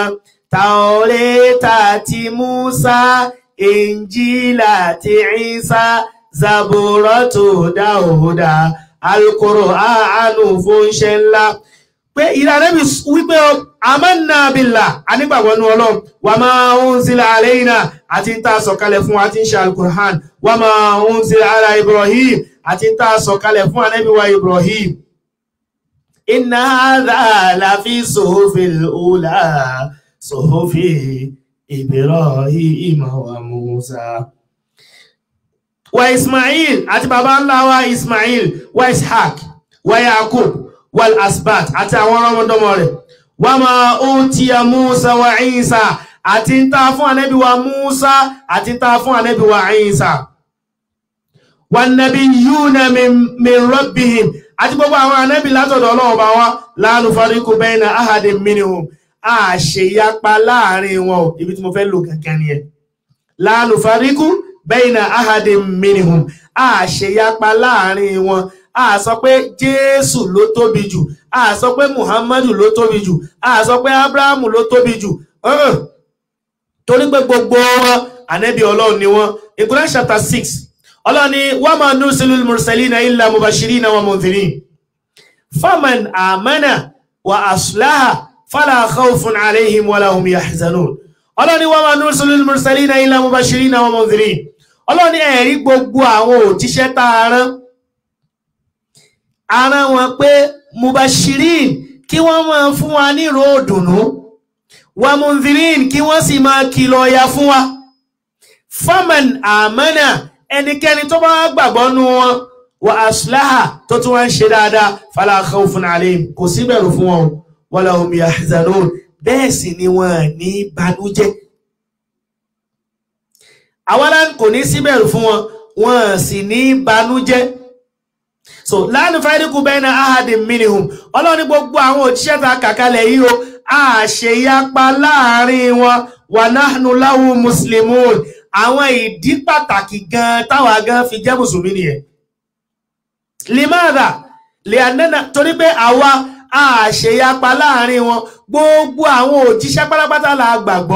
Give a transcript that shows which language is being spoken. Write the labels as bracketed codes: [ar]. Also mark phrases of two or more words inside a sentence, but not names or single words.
[yo] Taoreta ti Musa, Injila ti Isa, Zaburatu Dáúdà, Al-Qur'anu fún iṣẹ́ ńlá. Pé ìrànlẹ́bì wípé [ar] آمنا بالله, [yo] a nígbàgbọ́ nínú Ọlọ́run, [ar] وما أنزل علينا, [yo] àti ń ta sọ̀kalẹ̀ fún àti ń ṣe Al-Qur'an, [ar] وما أنزل على إبراهيم, [yo] àti ń ta sọ̀kalẹ̀ fún Ànábì wa Ibrahim. [ar] إن هذا لفي الصحف الأولى صحف إبراهيم وموسى. وإسماعيل, [yo] àti bàbá ńlá wa Ismail, [ar] وإسحاق ويعقوب والأسباط, [yo] àti àwọn ọmọdọ́mọ rẹ̀. [ar] وما أوتي موسى وعيسى, [yo] àti ń ta fún Ànábì wa Musa, àti ń ta fún Ànábì wa Isa. [ar] والنبيون من ربهم, [yo] àti gbogbo àwọn Ànábì látọ̀dọ̀ Ọlọ́run bá wa, [ar] لا نفرق بين أحد منهم, [yo] a ṣe yapa láàrin wọn. Ibi tí mo fẹ́ lò kankan ni ẹ. [ar] لا نفرق بين أحد منهم, [yo] a ṣe yapa láàrin wọn. A sọ pé Jésù ló tóbi jù, a sọ pé Muhammadu ló tóbi jù, a sọ pé Abrahamu ló tóbi jù. Torí pé gbogbo wọn Ànábì Ọlọ́run ni wọ́n. [en] In Quran chapter 6, [yo] Ọlọ́run ni [ar] وما نرسل المرسلين إلا مبشرين ومنذرين. فمن آمن وأصلح فلا خوف عليهم ولهم يحزنون. [yo] Ọlọ́run ni [ar] وما نرسل المرسلين إلا مبشرين ومنذرين. [yo] Ọlọ́run ni ẹ̀rí gbogbo àwọn òjíṣẹ́ tá a rán wọn pé mubashirin, kí wọ́n máa fún wa ní ìró ìdùnnú, [ar] ومنذرين, [yo] kí wọ́n sì máa kìlọ̀ ìyà fún wa. [ar] فمن آمن, [yo] ẹnikẹ́ni tó bá gbàgbọ́ nú wọn, [ar] وأصلح, [yo] tó tún wá ń ṣe dáadáa, [ar] فلا خوف عليهم, [yo] kò sí bẹ̀rù fún wọn, [ar] ولهم يحزنون, [yo] bẹ́ẹ̀ sì ni wọ́n ní banújẹ́. Àwárán kò ní sí bẹ̀rù fún wọn, wọ́n sì ní banújẹ́. [ar] So لا نفرق بين أحد منهم, [yo] Ọlọ́run ní gbogbo àwọn òjíṣẹ́ ta kàkalẹ̀ yìí o, a ṣe yapa láàrin wọn, [ar] ونحن له مسلمون. [yo] Àwọn ìdí pàtàkì gan táwa gan fi jẹ́ mùsùlùmí nìyẹn. Limadha? Li'annana, torí pé àwa a ṣe yapa láàrin wọn, gbogbo àwọn òjíṣẹ́ pátápátá la gbàgbọ́.